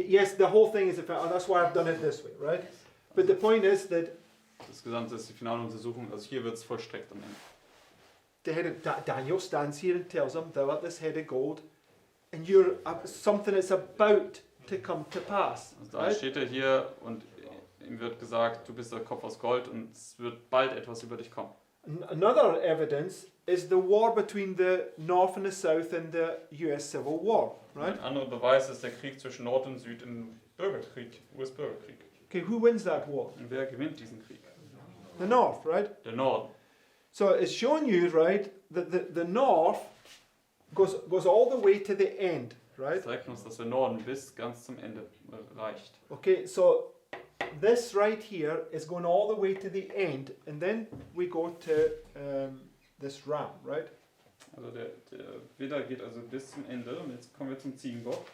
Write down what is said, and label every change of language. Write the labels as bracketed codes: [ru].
[en] yes, the whole thing is that's why I've done it this way, right? But the point is that [de] Das Gesamte ist die finale Untersuchung, also hier wird es vollstreckt am Ende. [en] the head of Daniel stands here and tells him, "Thou art this head of gold, and you're something that's about to come to pass." [de] Also da [en] Right? [de] steht er hier und ihm wird gesagt, du bist der Kopf aus Gold und es wird bald etwas über dich kommen. [en] Another evidence is the war between the North and the South in the U.S. Civil War, right? [de] Ein anderer Beweis ist der Krieg zwischen Nord und Süd im Bürgerkrieg, US-Bürgerkrieg. [en] Okay, who wins that war? [de] Und wer gewinnt diesen Krieg? [en] The North, right? [de] Der Norden. [en] So it's showing you, right, that the North goes all the way to the end, [de] Das [en] right? [de] zeigt uns, dass der Norden bis ganz zum Ende reicht. [en] Okay, so this right here is going all the way to the end, and then we go to this ram, right? [de] Also der Widder geht also bis zum Ende und jetzt kommen wir zum Ziegenbock,